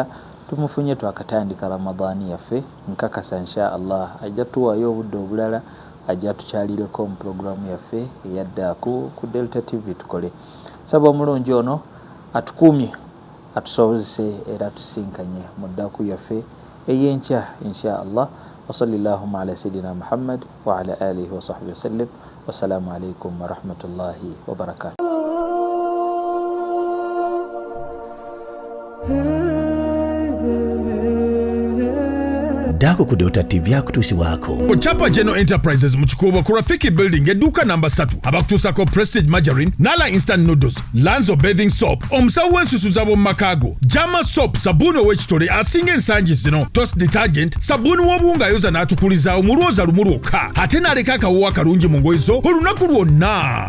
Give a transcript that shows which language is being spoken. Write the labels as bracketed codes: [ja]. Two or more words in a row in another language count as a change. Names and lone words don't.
[lg] tumufunye twakatandika Ramadani yaffe nkakasa [ar] إن شاء الله [lg] ajja tuwaayo obudde obulala ajja tukyalireko mu programu yaffe eyadda ku Delta TV tukole saba omulungi ono atukuumye atusobozese era tusinkanye mu ddaku yaffe eyenkya [ar] إن شاء الله وصلى الله على سيدنا محمد وعلى آله وصحبه وسلم والسلام عليكم ورحمة الله وبركاته. [lg] Dako ku Delta TV akutuusibwako Chapa General Enterprises mu Kikuubo ku Rafiki Building edduuka namba 3 abakutuusako Prestige Margarine, Nala Instant Noodles, Lanzo Bathing Soap, omusawo w'ensusu z'ab'omu makaago, Jama Soap, sabbuuni ow'ekitole asinga ensangi zino, Toast Detergent, sabbuuni w'obuwunga ayoza n'atukulizaawo mu lwoza lumu lwokka, ate n'aleka akawoowo akalungi mu ngoye zo olunaku lwonna.